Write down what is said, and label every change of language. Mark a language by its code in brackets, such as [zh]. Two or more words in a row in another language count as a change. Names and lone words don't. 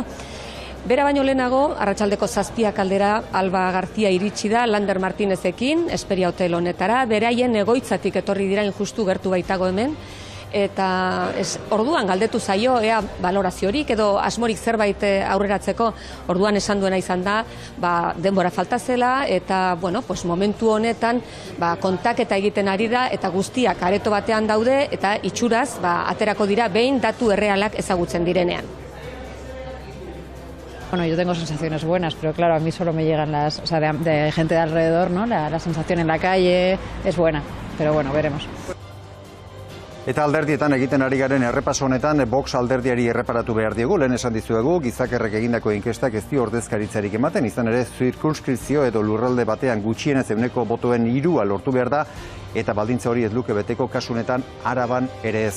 [eu] Bera baino lehenago, arratsaldeko 7 aldera Alba Garzia iritsi da Lander Martinezekin, Esperia Hotel honetara, beraien egoitzatik etorri dira injustu gertu baitago hemen, eta orduan galdetu zaio ea baloraziorik edo asmorik zerbait aurreratzeko, orduan esan duena izan da denbora falta zela eta momentu honetan kontaketa egiten ari da eta guztiak areto batean daude eta itxuraz aterako dira behin datu errealak ezagutzen direnean. [es] Bueno, yo tengo sensaciones buenas, pero claro, a mí solo me llegan de gente de alrededor, ¿no? La sensación en la calle es buena, pero bueno, veremos. [eu] Eta alderdietan egiten ari garen errepaso honetan Vox alderdiari erreparatu behar diegu, lehen esan dizuegu, gizakerrek egindako inkestak ez dio ordezkaritzarik ematen, izan ere zirkunskripzio edo lurralde batean gutxienez 100 botoen 3 lortu behar da, eta baldintza hori ez luke beteko kasunetan Araban ere ez.